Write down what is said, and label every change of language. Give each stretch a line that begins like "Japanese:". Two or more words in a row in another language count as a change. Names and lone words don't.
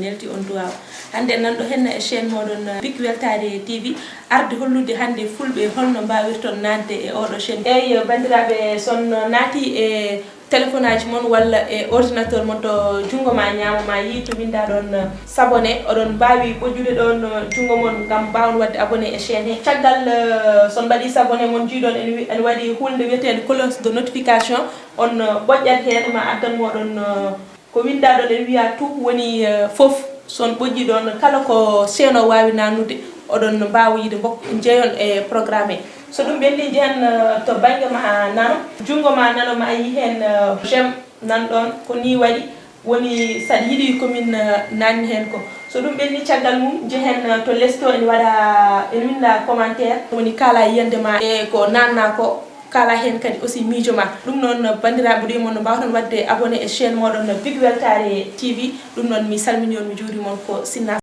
Fula: nelti on duwaw hande nanɗo henna e chaîne moɗon Big Weltare TV arde hollude hande fulɓe holno mbawirton nadde e oɗo chaîne eyyi bandiraɓe son naati e téléphone aji mon walla e ordinateur mon to jungo ma ñaamo ma yi to winda ɗon s'abonné oɗon mbawi ɓojude ɗon jungo mon gam mbawon wadde abonné e chaîne he caggal son mbaɗi s'abonné mon jiiɗon en waɗi hunde wiyetede
French: cloche de notification
Fula: on ɓoƴƴat hen ma addan moɗon ko winda ɗon en wiya tout woni foof son ɓoƴƴi ɗon kala ko chaîne o wawi nannude oɗon mbawa yide jeeyon e programme he so ɗum ɓenni jehen to banggue ma nano jungo ma nano ma yi hen j'aime nanɗon ko ni waɗi woni saɗa yiiɗi komin nanni hen ko so ɗum ɓenni caggal mum jehen to lesto en waɗa en winda commentaire woni kala yiyande ma e ko nanna ko kala hen kadi aussi miijo ma ɗum noon bandiraɓe ɗi mon no mbawton wadde abonné e chaîne moɗon Big Weltare TV ɗum noon mi salmini on mi juurima on ko Sinna